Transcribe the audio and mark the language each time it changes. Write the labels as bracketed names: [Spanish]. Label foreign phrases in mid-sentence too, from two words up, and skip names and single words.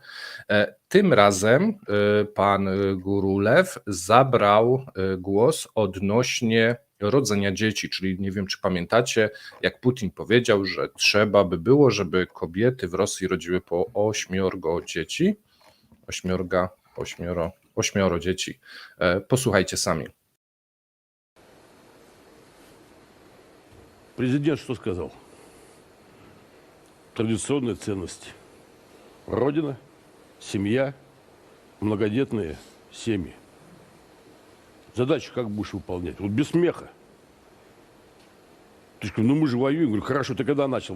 [Polish] Tym razem pan Gurulew zabrał głos odnośnie rodzenia dzieci, czyli nie wiem, czy pamiętacie, jak Putin powiedział, że trzeba by było, żeby kobiety w Rosji rodziły po 8 dzieci. 8 dzieci. Posłuchajcie sami. [Russian] Президент что сказал? Традиционные ценности. Родина, семья, многодетные семьи. Задачу как будешь выполнять? Вот без смеха. Ты говоришь, ну мы же воюем. Я говорю, хорошо, ты когда начал?